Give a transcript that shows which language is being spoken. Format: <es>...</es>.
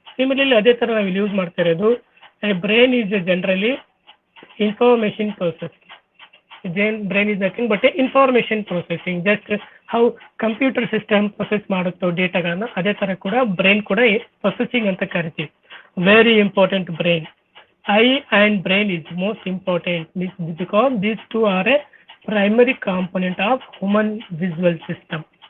<kn>Similarly ಅದೇ ಥರ ನಾವು ಇಲ್ಲಿ ಯೂಸ್ ಮಾಡ್ತಾ ಇರೋದು.</kn> <en>Brain is generally information processing. Brain is nothing but information processing. Just how computer system process</en> <kn>ಮಾಡುತ್ತೋ ಡೇಟಾಗಳನ್ನ, ಅದೇ ತರ ಕೂಡ ಬ್ರೈನ್ ಕೂಡ ಪ್ರೊಸೆಸಿಂಗ್ ಅಂತ ಕರಿತೀವಿ.</kn> <en>Very important brain. I and brain is most important because these two are a primary component of human visual system.</en>